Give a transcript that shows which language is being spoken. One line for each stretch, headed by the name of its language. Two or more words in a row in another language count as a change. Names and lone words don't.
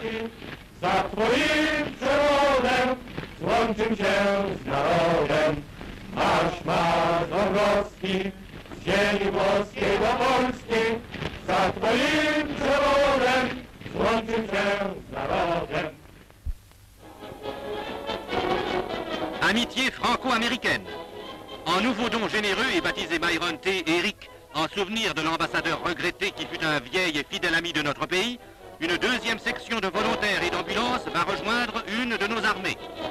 Polish: Za twoim przewodem złączył się z narodem. Marsz, marsz Dąbrowski, z ziemi włoskiej do Polski. Za twoim przewodem złączył się z narodem.
French: Amitié franco-américaine. En nouveau don généreux et baptisé Myron T. Eric, en souvenir de l'ambassadeur regretté qui fut un vieil et fidèle ami de notre pays, une deuxième section de volontaires et d'ambulances va rejoindre une de nos armées.